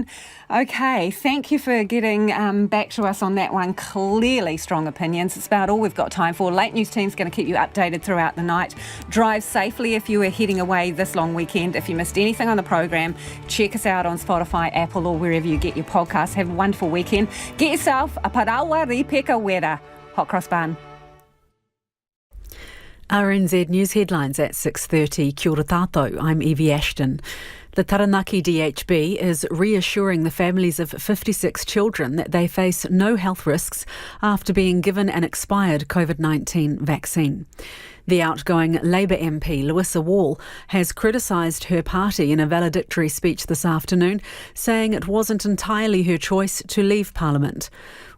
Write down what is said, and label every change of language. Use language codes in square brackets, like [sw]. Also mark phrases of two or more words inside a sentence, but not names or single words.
[en] Okay, thank you for getting back to us on that one. Clearly strong opinions. It's about all we've got time for. Late News team's going to keep you updated throughout the night. Drive safely if you are heading away this long weekend. If you missed anything on the program, check us out on Spotify, Apple, or wherever you get your podcasts. Have a wonderful weekend. Get yourself a [mi] parawa ripeka wera. [en] Hot cross bun. RNZ News headlines at 6:30. [mi] Kia ora tātou, [en] I'm Evie Ashton. The Taranaki DHB is reassuring the families of 56 children that they face no health risks after being given an expired COVID-19 vaccine. The outgoing Labour MP, Louisa Wall, has criticised her party in a valedictory speech this afternoon, saying it wasn't entirely her choice to leave Parliament.